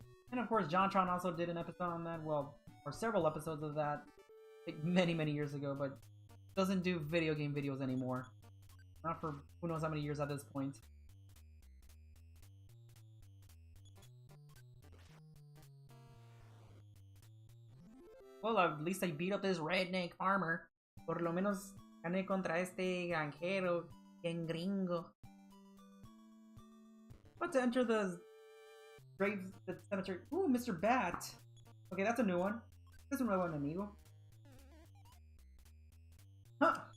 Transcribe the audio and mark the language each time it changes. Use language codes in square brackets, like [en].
[en] And of course, JonTron also did an episode on that, well, or several episodes of that, like many years ago, but doesn't do video game videos anymore. Not for who knows how many years at this point. Well, at least I beat up this redneck farmer. [es] Por lo menos gané contra este granjero bien gringo. [en] About to enter the cemetery. Ooh, Mr. Bat. Okay, that's a new one. This is [es] un nuevo enemigo. Huh.